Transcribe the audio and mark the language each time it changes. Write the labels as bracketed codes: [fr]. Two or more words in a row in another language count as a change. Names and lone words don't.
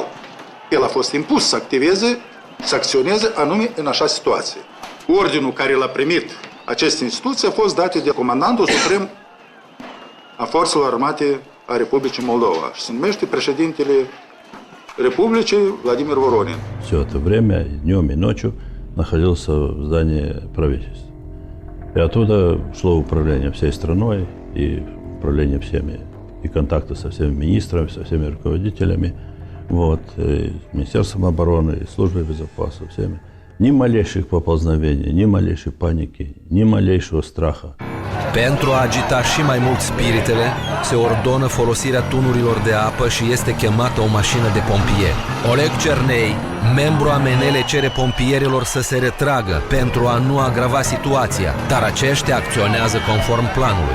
[ro] El a fost impus să activeze, să acționeze anume în așa situație. Ordinul care l-a primit aceste instituții a fost dat de Comandantul Suprem a Forțelor Armate a Republicii Moldova și se numește președintele Republicii Владимир Вороnin. [ru] Все это время, днем и ночью, находился в здании правительства. И оттуда шло управление всей страной, и управление всеми, и контакты со всеми министрами, со всеми руководителями, вот, и Министерством обороны, и Службой безопасности, всеми. Ни малейших поползновений, ни малейшей паники, ни малейшего страха. [ro] Pentru a agita și mai mult spiritele, se ordonă folosirea tunurilor de apă și este chemată o mașină de pompieri. Oleg Cernei, membru AMNL, cere pompierilor să se retragă pentru a nu agrava situația, dar aceștia acționează conform planului.